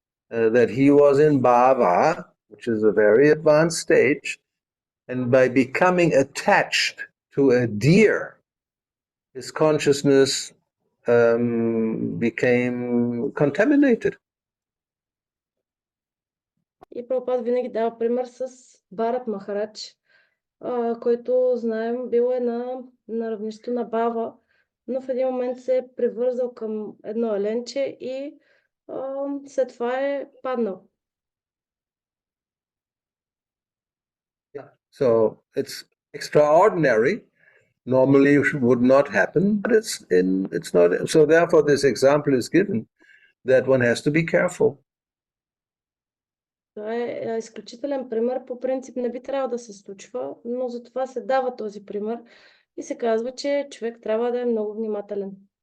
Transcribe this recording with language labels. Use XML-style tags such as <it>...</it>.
<en>That he was in Bhāva, which is a very advanced stage, and by becoming attached to a deer, his consciousness became contaminated.</en> <bg>И Прабхупад винаги дава пример с Бхарат Махарадж, който знаем бил е на равнището на Бава, но в един момент се е привързал към едно еленче и след това е паднал.</bg> <en>Yeah. So it's extraordinary. Normally would not happen, but it's not. So therefore, this example is given that one has to be careful.</en> <bg>Това е изключителен пример. По принцип не би трябвало да се случва, но затова се дава този пример и се казва, че човек трябва да е много внимателен.</bg>